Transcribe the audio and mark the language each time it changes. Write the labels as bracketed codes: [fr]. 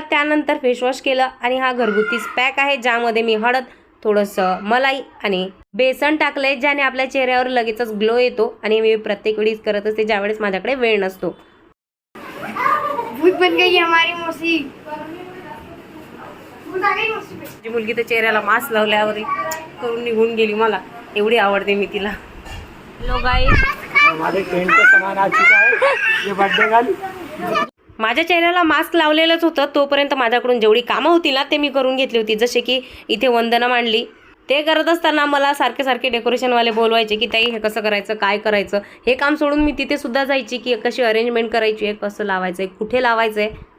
[mr] त्यानंतर फेसवॉश केलं आणि हा घरगुती पॅक आहे ज्यामध्ये मी हळद, थोडंसं मलाई आणि बेसन टाकलंय ज्याने आपल्या चेहऱ्यावर लगेचच ग्लो येतो. आणि मी प्रत्येक वेळीच करत असते ज्यावेळेस माझ्याकडे वेळ नसतो. [hi] भूत बन गई हमारी मौसी. [mr] माझी मुलगी तर चेहऱ्याला मास्क लावल्यावर करून निघून गेली. मला एवढी आवडते मी तिला. [hi] लो गाइस, हमारे टेंट का सामान आ चुका है. ये बर्थडे गर्ल. [mr] माझ्या चेहऱ्याला मास्क लावलेलंच होतं तोपर्यंत माझ्याकडून जेवढी कामं होती ना ते मी करून घेतली होती. जसे की इथे वंदना मांडली. ते करत असताना मला सारखे सारखे डेकोरेशनवाले बोलवायचे की ताई हे कसं करायचं, काय करायचं. हे काम सोडून मी तिथे सुद्धा जायची की कशी अरेंजमेंट करायची आहे, कसं लावायचं आहे, कुठे लावायचं आहे.